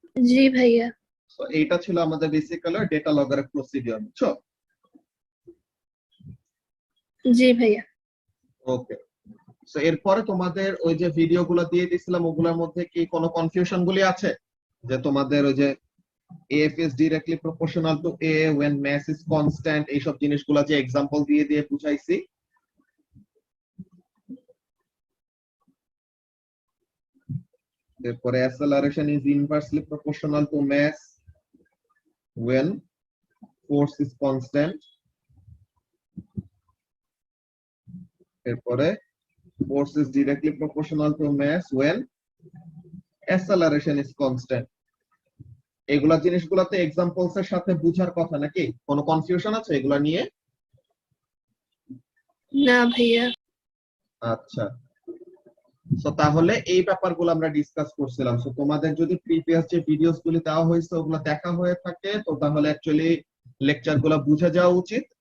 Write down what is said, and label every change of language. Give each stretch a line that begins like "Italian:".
Bangla: জি ভাইয়া। তো এইটা ছিল আমাদের বেসিক্যালি ডেটা লগারের প্রসিডিউর, বুঝছো? জি ভাইয়া। ওকে, সো এরপরে তোমাদের ওই যে ভিডিওগুলো দিয়ে দিছিলাম, ওগুলোর মধ্যে কি কোনো কনফিউশন গুলি আছে? যে তোমাদের ওই যে
English: AF is directly proportional to A when mass is constant,
Bangla: এইসব জিনিসগুলো যে এক্সাম্পল দিয়ে দিয়ে বুঝাইছি,
English: এরপরে acceleration is inversely proportional to mass when force is constant, এরপরে force is directly proportional to mass when acceleration is constant।
Bangla: এগুলা জিনিসগুলোতে examples এর সাথে বুঝার কথা নাকি? কোনো কনফিউশন আছে এগুলা নিয়ে? না ভাইয়া। আচ্ছা, সো তাহলে এই ব্যাপারগুলো আমরা ডিসকাস করছিলাম। সো তোমাদের যদি প্রিভিয়াস যে ভিডিওস গুলি দেওয়া হয়েছে ওগুলো দেখা হয়ে থাকে, তো তাহলে অ্যাকচুয়ালি লেকচার গুলো বুঝে যাওয়া উচিত।